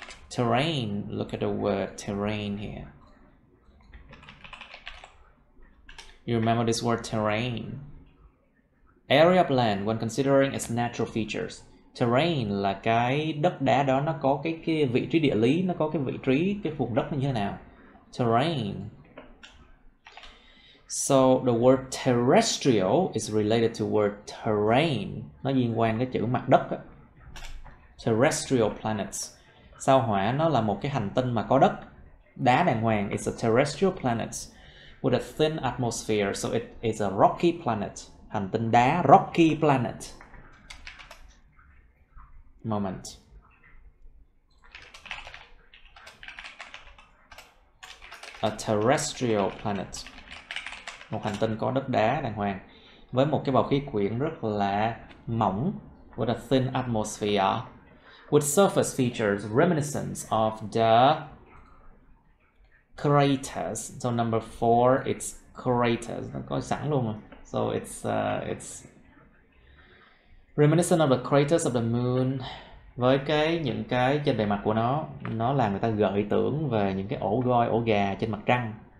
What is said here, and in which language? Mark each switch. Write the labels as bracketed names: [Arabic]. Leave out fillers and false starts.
[English] Terrain. Look at the word terrain here. You remember this word terrain? Area of land when considering its natural features. [Vietnamese] Terrain là cái đất đá đó, nó có cái vị trí địa lý, nó có cái vị trí, cái vùng đất như thế nào. [English] Terrain. So the word terrestrial is related to word terrain. [Vietnamese] Nó liên quan cái chữ mặt đất. Terrestrial Planets. Sao Hỏa nó là một cái hành tinh mà có đất, đá đàng hoàng. [English] It's a terrestrial planet with a thin atmosphere, so it is a rocky planet. [Vietnamese] Hành tinh đá, rocky planet. [English] Moment. A terrestrial planet. [Vietnamese] Một hành tinh có đất đá đàng hoàng với một cái bầu khí quyển rất là mỏng, [English] with a thin atmosphere, with surface features reminiscent of the craters. So number 4, it's craters. [Vietnamese] Nó có sẵn luôn rồi. [English] So it's reminiscent of the craters of the moon. [Vietnamese] Với những cái trên bề mặt của nó làm người ta gợi tưởng về những cái ổ voi, ổ gà trên mặt trăng.